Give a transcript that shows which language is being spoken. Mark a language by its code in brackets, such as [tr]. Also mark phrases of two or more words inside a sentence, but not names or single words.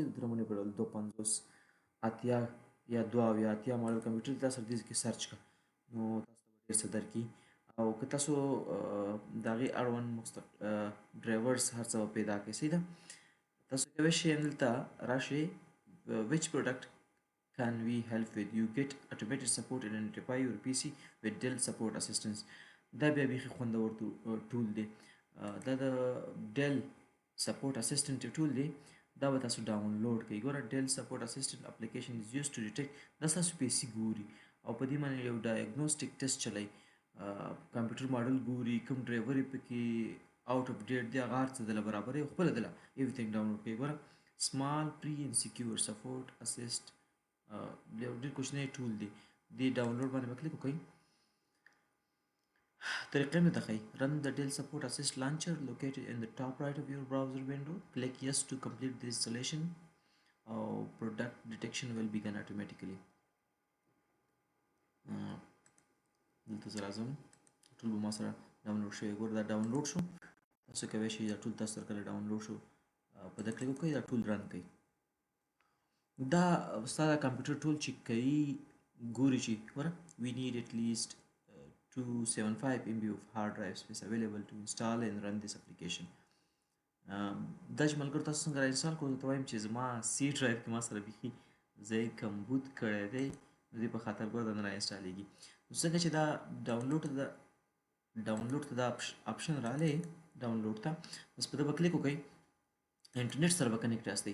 [ps] د نمونې په ډول 250 اتیا یا 2 اتیا ماډل کمپیوټر دی، تاسو دې کې سرچ کړه نو تاسو ته به ډېر څه درکړي. او که تاسو د هغې اړوند ډرایورز هر څه به پیدا کړئ. صحیح ده. تاسو کولی شئ دلته راشئ [en] which product can we help with. You get automated support and identify your PC with Dell Support Assistance. [ps] دا بیا بیخي خوندور ټول دی. دا د ډیل سپورټ اسسټنټ ټول دی، دا به تاسو ډاونلوډ کړئ. ګوره [en] Dell Support Assistant application is used to detect, [ps] دا ستاسو پیسي ګوري او په دې باندې یو ډایګنوسټک ټیسټ چلی، کمپیوټر ماډل ګوري، کوم ډرایور یې پکې [en] out of date [ps] دی، هغه هر څه دله برابروي او خپله دله ایوریثینګ ډاونلوډ کوي. ګوره [en] small free and secure Support Assist [ps] یو ډېر کوچنی ټول دی. دې ډاونلوډ باندې به کلیک وکړئ. طریقې مې ته ښایي. [en] Run the Dell Support Assist launcher located in the top right of your browser window. Click yes to complete the installation. Product detection will begin automatically. [ps] دلته زه راځم، ټول به ما سره ډاونلوډ شوی. ګوره دا ډاونلوډ شو. تاسو کولی شئ دا ټول تاسو سره کله ډاونلوډ شو په ده کلیک وکړئ، دا ټول رن کوي. دا ستا د کمپیوټر ټول چې کوي ګوري چې ګوره [en] we need at least 275 MB of hard drive space available to install and run this application. [ps] دا چې ملګرو تاسو څنګه را انسټال کړو، ته وایم چې زما سی ډرایو کې ما سره بیخي ځای کمبود کړی دی، نو دې په خاطر ګوره دا نه را انسټالېږي. نو څنګه چې دا ډاونلوډ ته دا آپشن راغلی ډاونلوډ ته، بس په ده به کلیک وکړئ، انټرنیټ سره به کنیکټ یاستئ.